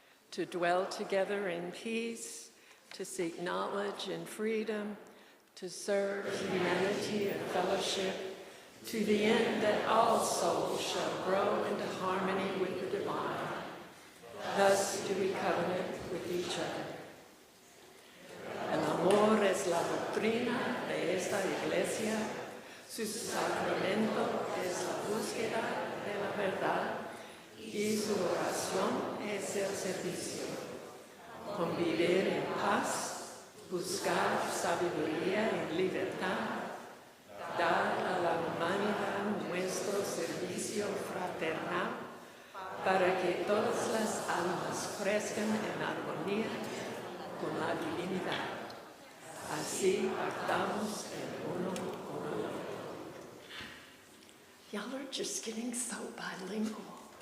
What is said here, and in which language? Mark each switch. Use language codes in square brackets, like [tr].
[en] To dwell together in peace, to seek knowledge and freedom, to serve humanity and fellowship, to the end that all souls shall grow into harmony with the divine. Thus do we covenant with each other. [es] El amor es la doctrina de esta iglesia. Su sacramento es la búsqueda de la verdad y su oración es el servicio. Convivir en paz, buscar sabiduría y libertad, dar a la humanidad nuestro servicio fraternal para que todas las almas crezcan en armonía con la divinidad. Así pactamos el uno con el otro. [en] Y'all are just getting so bilingual.